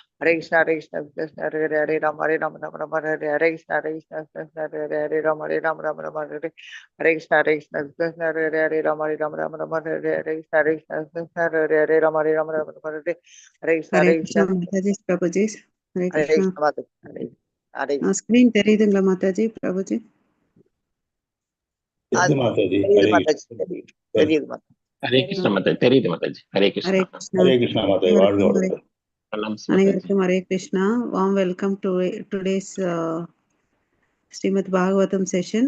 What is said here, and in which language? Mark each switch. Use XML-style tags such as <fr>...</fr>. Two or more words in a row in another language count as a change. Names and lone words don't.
<sa>Hare Krishna, Krishna, Hare Hare, Hare Rama, Rama, Hare Krishna, Krishna, Hare Rama, Rama, Hare Krishna, Krishna, Hare Rama, Rama, Hare Krishna, Hare Rama, Rama, Hare Hare Krishna, Krishna Mataji, Prabhuji. Hare Hare Krishna. Krishna, Hare</sa> <ta>Screen தெரியுதுங்களா மாதாஜி? பிரபுஜி தெரியுது மாதாஜி, தெரியுது மாதாஜி. ஹரே கிருஷ்ண மாதாஜி, தெரியுது மாதாஜி. ஹரே கிருஷ்ணா. ஹரே கிருஷ்ணா. ஹரே கிருஷ்ணா மாதாஜி, வாழ்க வளமுடன். அனைவருக்கும் ஹரே கிருஷ்ணா.</ta> <en>warm welcome to today's ஸ்ரீமத் பாகவதம் session.</en>